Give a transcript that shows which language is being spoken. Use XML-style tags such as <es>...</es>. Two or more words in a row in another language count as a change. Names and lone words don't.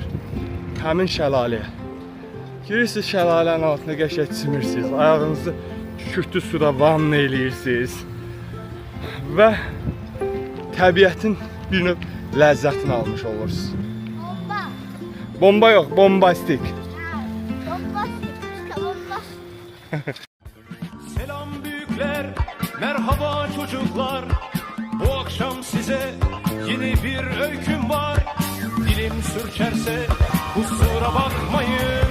<az>Həmin şəlaləyə girirsiniz, şəlalənin altında qəşəng çimirsiniz. Ayağınızı kükürtlü suda vanna eləyirsiniz. Və təbiətin bir növ ləzzətini almış olursunuz. Bomba. Bomba yox, bombastik.</az> <tr>Selam büyükler, merhaba çocuklar. Bu akşam size yeni bir öyküm var. Dilim sürçerse kusura bakmayın.</tr>